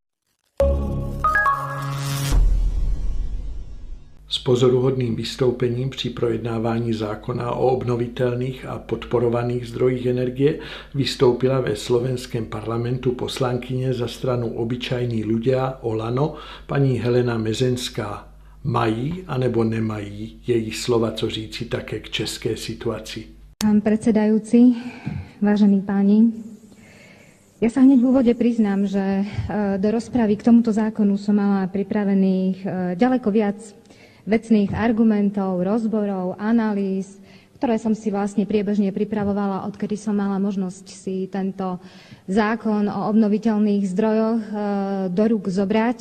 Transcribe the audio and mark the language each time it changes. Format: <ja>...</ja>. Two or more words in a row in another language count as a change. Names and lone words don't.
<cs>S pozoruhodným vystoupením při projednávání zákona o obnovitelných a podporovaných zdrojích energie vystoupila ve slovenském parlamentu poslankyně za stranu Obyčajní ľudia Olano paní Helena Mezenská. Mají anebo nemají její slova co říci také k české situaci?</cs> <sk>Pán predsedajúci, vážení páni, ja sa hneď v úvode priznám, že do rozpravy k tomuto zákonu som mala pripravených ďaleko viac vecných argumentov, rozborov, analýz, ktoré som si vlastne priebežne pripravovala, odkedy som mala možnosť si tento zákon o obnoviteľných zdrojoch do rúk zobrať.</sk>